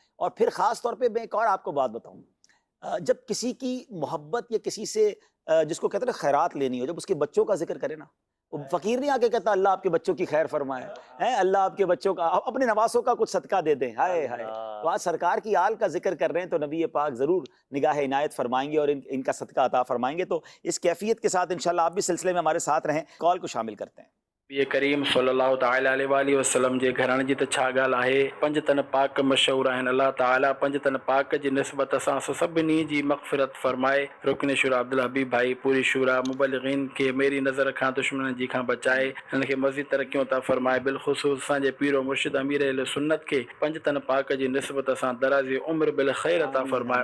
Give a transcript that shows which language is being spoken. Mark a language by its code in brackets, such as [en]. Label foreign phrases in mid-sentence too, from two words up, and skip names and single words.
[ur] اور پھر خاص طور پہ میں ایک اور آپ کو بات بتاؤں, جب کسی کی محبت یا کسی سے جس کو کہتے ہیں خیرات لینی ہو, جب اس کے بچوں کا ذکر کرے نا, وہ فقیر نہیں آ کے کہتا اللہ آپ کے بچوں کی خیر فرمائے, اللہ آپ کے بچوں کا, اپنے نواسوں کا کچھ صدقہ دے دیں. ہائے ہائے, تو آج سرکار کی آل کا ذکر کر رہے ہیں تو نبی پاک ضرور نگاہ عنایت فرمائیں گے اور ان کا صدقہ عطا فرمائیں گے. تو اس کیفیت کے ساتھ انشاءاللہ آپ بھی سلسلے میں ہمارے ساتھ رہیں. کال کو شامل کرتے ہیں. [sd] نبی کریم [ar] صلی اللہ تعالی علیہ وآلہ وسلم [sd] جے گھران جی ته ڇا ڳالهه आहे. पंज तन पाक मशहूर आहिनि. अलाह ताला पंज तन पाक जी निस्बत सां सभिनी जी मग़फ़िरत फरमाए. रुकन शुरा अब्दुल हबीब भाई, पूरी शुरा मुबलिगीन खे मेरी नज़र खां दुश्मन जी खां बचाए, हिन खे मज़ीद तरक़ियूं अता फरमाए. बिलख़ुसूस असांजे पीरो मुर्शिद अमीर अहल सुन्नत खे पंज तन पाक जी निस्बत सां दराज़ी उम्र बिल ख़ैर अता फरमाए.